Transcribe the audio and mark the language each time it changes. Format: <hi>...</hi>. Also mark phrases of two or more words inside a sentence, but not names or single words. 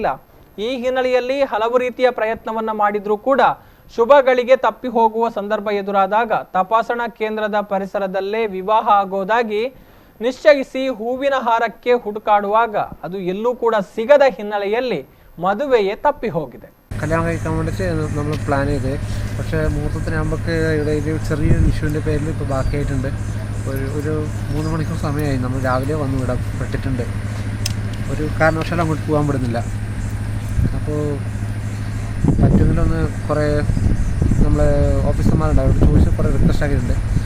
<kn>ಈ ಹಿನ್ನೆಲೆಯಲ್ಲಿ ಹಲವು ರೀತಿಯ ಪ್ರಯತ್ನವನ್ನ ಮಾಡಿದ್ರೂ ಕೂಡ ಶುಭ ಗಳಿಗೆ ತಪ್ಪಿ ಹೋಗುವ ಸಂದರ್ಭ ಎದುರಾದಾಗ ತಪಾಸಣಾ ಕೇಂದ್ರದ ಪರಿಸರದಲ್ಲೇ ವಿವಾಹ ಆಗೋದಾಗಿ ನಿಶ್ಚಯಿಸಿ ಹೂವಿನ ಹಾರಕ್ಕೆ ಹುಡುಕಾಡುವಾಗ ಅದು ಎಲ್ಲೂ ಕೂಡ ಸಿಗದ ಹಿನ್ನೆಲೆಯಲ್ಲಿ ಮದುವೆಯೇ ತಪ್ಪಿ ಹೋಗಿದೆ.</kn> <ml>കല്യാണം കഴിക്കാൻ വേണ്ടിയിട്ട് നമ്മൾ പ്ലാൻ ചെയ്ത്, പക്ഷേ മുഹൂർത്തത്തിനാകുമ്പോഴേക്ക് ഇടയിൽ ചെറിയൊരു ഇഷ്യൂവിൻ്റെ പേരിൽ ഇപ്പോൾ ബാക്കിയായിട്ടുണ്ട്. ഒരു 3 മണിക്കൂർ സമയമായി. നമ്മൾ രാവിലെ വന്ന് ഇവിടെ പെട്ടിട്ടുണ്ട്. ഒരു കാരണവശാലും അങ്ങോട്ട് പോകാൻ വിടുന്നില്ല. അപ്പോൾ പറ്റുമെങ്കിലൊന്ന് കുറേ നമ്മളെ ഓഫീസർമാരുണ്ട്, അവരോട് ചോദിച്ച് കുറേ റിക്വസ്റ്റ് ആക്കിയിട്ടുണ്ട്.</ml>